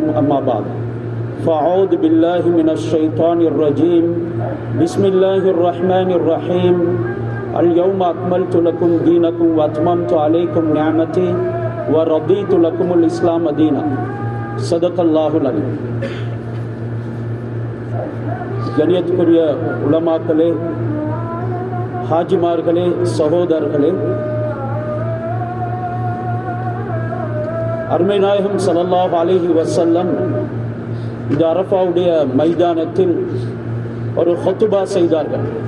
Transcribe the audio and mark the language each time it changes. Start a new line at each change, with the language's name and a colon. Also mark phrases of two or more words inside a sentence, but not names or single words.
Arabic: أما بعد، فأعوذ بالله من الشيطان الرجيم. بسم الله الرحمن الرحيم. اليوم أكملت لكم دينكم وأتممت عليكم نعمتي ورضيت لكم الإسلام دينا. صدق الله العظيم.
Tamil: கண்ணியத்துக்குரிய உலமாக்களே, ஹாஜிமார்களே, சகோதரர்களே, அருமை நாயகம்
Arabic: صلى الله عليه وسلم
Tamil: இந்த அரஃபாவுடைய மைதானத்தில் ஒரு ஹுத்பா செய்தார்கள்.